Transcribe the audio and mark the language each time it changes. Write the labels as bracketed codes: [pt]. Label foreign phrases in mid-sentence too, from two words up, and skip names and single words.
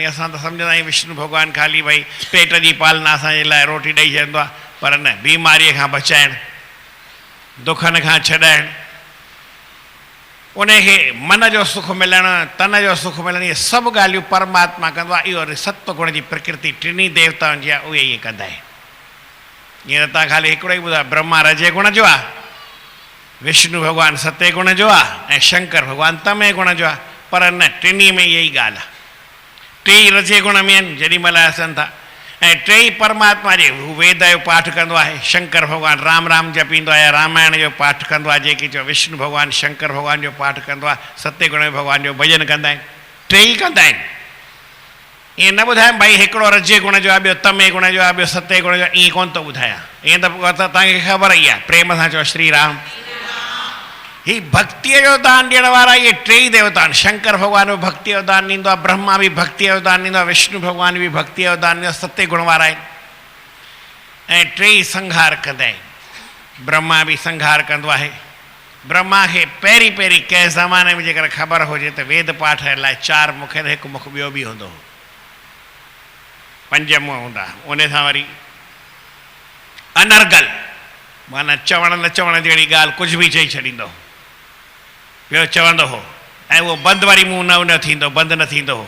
[sd] असां त सम्झंदा आहियूं विष्णु भॻवानु ख़ाली भई पेट जी पालना असांजे लाइ रोटी ॾेई छॾींदो आहे, पर न, बीमारीअ खां बचाइणु, दुखनि खां छॾाइणु, उनखे मन जो सुखु मिलणु, तन जो सुखु मिलणु, इहे सभु ॻाल्हियूं परमात्मा कंदो आहे। इहो सत्व गुण जी प्रकृति टिनी देवताउनि जी आहे, उहे ईअं कंदा आहिनि। ईअं त तव्हां ख़ाली हिकिड़ो ई ॿुधायो, ब्रह्मा रजे गुण जो आहे, विष्णु भॻवानु सते गुण जो आहे ऐं शंकर भॻवानु तमे गुण जो आहे, पर न, टिनी में इहा ई ॻाल्हि आहे। टे ई रजे गुण में आहिनि जेॾी महिल अचनि था, ऐं टे ई परमात्मा जे। हू वेद जो पाठ कंदो आहे, शंकर भॻवानु राम राम जपींदो आहे, रामायण जो पाठ कंदो आहे, जेकी चयो विष्णु भॻवानु शंकर भॻवान जो पाठ कंदो आहे, सते गुण भॻवान जो भॼन कंदा आहिनि, टे ई कंदा आहिनि। ईअं न ॿुधायां भई हिकिड़ो रजे गुण जो आहे, ॿियो तमे गुण जो आहे, ॿियो सते गुण जो आहे, ईअं कोन थो ॿुधायां। ईअं त तव्हांखे ख़बर ई आहे, प्रेम सां चओ श्री राम। ही भक्तीअ जो दान ॾियण वारा इहे टे ई देवता आहिनि। शंकर भॻवानु बि भक्तीअ जो दान ॾींदो आहे, ब्रह्मा बि भक्तीअ जो दान ॾींदो आहे, विष्णु भॻवानु बि भक्तीअ जो दान ॾींदो आहे, सते गुण वारा आहिनि। ऐं टे ई संहार कंदा आहिनि। ब्रह्मा बि संहार कंदो आहे। ब्रह्मा खे पहिरीं पहिरीं कंहिं ज़माने में जेकर ख़बर हुजे त वेद पाठ लाइ 4 मुख, हिकु मुख ॿियो बि हूंदो हो, 5 मुंहं हूंदा। उन सां वरी अनर्गल माना चवण न चवण जहिड़ी ॻाल्हि कुझु बि चई छॾींदो, ॿियो चवंदो हो, ऐं उहो बंदि वरी मुंहुं न थींदो, बंदि न थींदो हो।